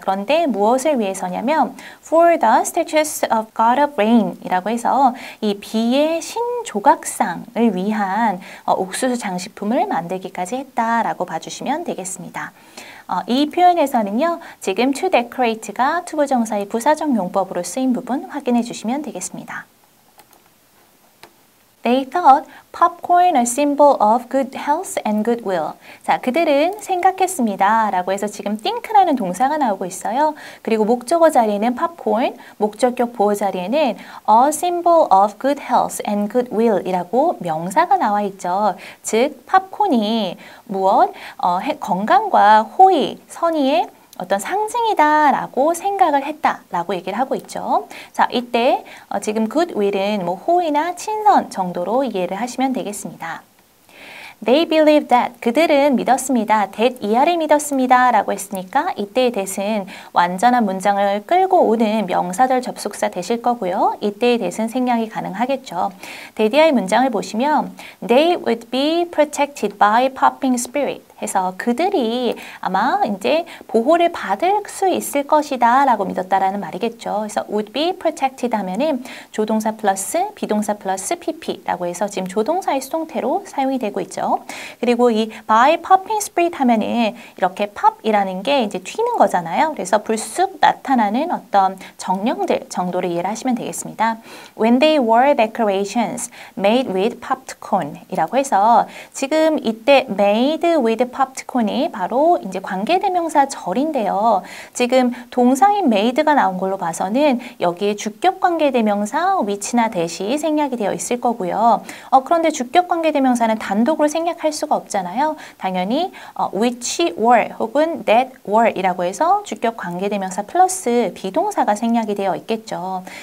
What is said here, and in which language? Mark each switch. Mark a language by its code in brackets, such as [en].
[ko] 그런데 무엇을 위해서냐면 For the statues of God of Rain 이라고 해서 이 비의 신 조각상을 위한 옥수수 장식품을 만들기까지 했다라고 봐주시면 되겠습니다. 이 표현에서는요. 지금 to decorate가 투부정사의 부사적 용법으로 쓰인 부분 확인해 주시면 되겠습니다. [en] They thought popcorn a symbol of good health and goodwill. [ko] 자, 그들은 생각했습니다. 라고 해서 지금 think라는 동사가 나오고 있어요. 그리고 목적어 자리에는 popcorn, 목적격 보호 자리에는 a symbol of good health and goodwill 이라고 명사가 나와 있죠. 즉, 팝콘이 무엇? 건강과 호의, 선의의 어떤 상징이다라고 생각을 했다라고 얘기를 하고 있죠. 자, 이때 지금 goodwill은 뭐 호의나 친선 정도로 이해를 하시면 되겠습니다. [en] They believed that. 그들은 믿었습니다. [ko] that 이하를 믿었습니다. 라고 했으니까 이때의 that은 완전한 문장을 끌고 오는 명사절 접속사 되실 거고요. 이때의 that은 생략이 가능하겠죠. [en] that 이하의 문장을 보시면 They would be protected by popping spirit. [ko] 해서 그들이 아마 이제 보호를 받을 수 있을 것이다 라고 믿었다라는 말이겠죠. 그래서 would be protected 하면은 조동사 플러스 비동사 플러스 pp라고 해서 지금 조동사의 수동태로 사용이 되고 있죠. 그리고 이 by popping spirit 하면은 이렇게 pop이라는 게 이제 튀는 거잖아요. 그래서 불쑥 나타나는 어떤 정령들 정도로 이해를 하시면 되겠습니다. [en] When they wore decorations made with popped corn 이라고 해서 지금 이때 made with popped corn이 바로 이제 관계대명사 절인데요. [ko] 지금 동사인 made가 나온 걸로 봐서는 여기에 주격 관계대명사 which나 that이 생략이 되어 있을 거고요. 그런데 주격 관계대명사는 단독으로 생략할 수가 없잖아요. 당연히 which were 혹은 that were 이라고 해서 주격 관계대명사 플러스 비동사가 생략이 되어 있겠죠.